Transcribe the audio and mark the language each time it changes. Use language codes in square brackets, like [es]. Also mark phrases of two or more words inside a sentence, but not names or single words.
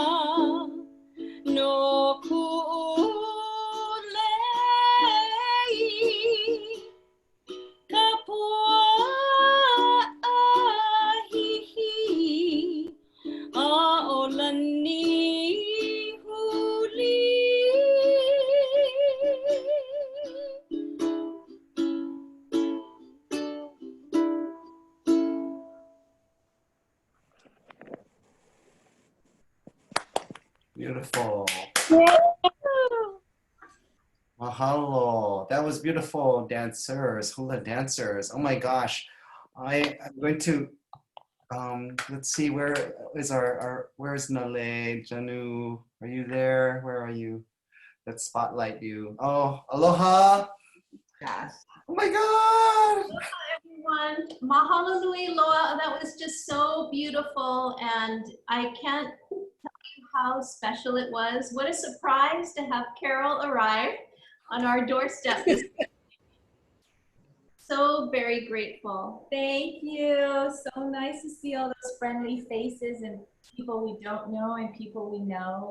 [haw] no ku'ulei ka pua ahihi a olani huli [en] Beautiful. Mahalo. That was beautiful, dancers, hula dancers. Oh my gosh. I'm going to, let's see, where is where's Nale, Janu? Are you there? Where are you? Let's spotlight you. Oh, aloha. Yes. Oh my God. Aloha, everyone. [haw] Mahalo nui loa. [en] That was just so beautiful. And I can't tell you how special it was. What a surprise to have Carol arrive on our doorstep. So very grateful. Thank you. So nice to see all those friendly faces and people we don't know and people we know.